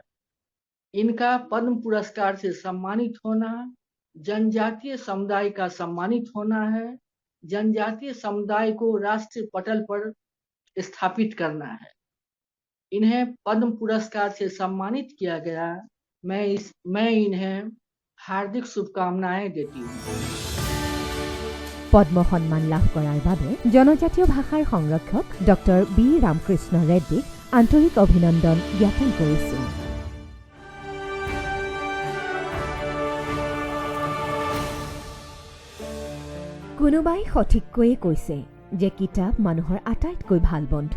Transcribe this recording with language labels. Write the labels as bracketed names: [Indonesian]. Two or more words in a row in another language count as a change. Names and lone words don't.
[Hindi] इनका पद्म पुरस्कार से सम्मानित होना जनजातीय समुदाय का सम्मानित होना है। जनजातीय समुदाय को राष्ट्रीय पटल पर स्थापित करना है। इन्हें पद्म पुरस्कार से सम्मानित किया गया। मैं इन्हें हार्दिक शुभकामनाएं देती हूँ। [Assamese] পদ্ম সন্মান লাভ কৰাৰ বাবে জনজাতীয় ভাষাৰ সংৰক্ষক ডক্টৰ বি ৰামকৃষ্ণ ৰেড্ডীক আন্তৰিক অভিনন্দন জ্ঞাপন কৰিছোঁ। কোনোবাই সঠিককৈয়ে কৈছে যে কিতাপ মানুহৰ আটাইতকৈ ভাল বন্ধু।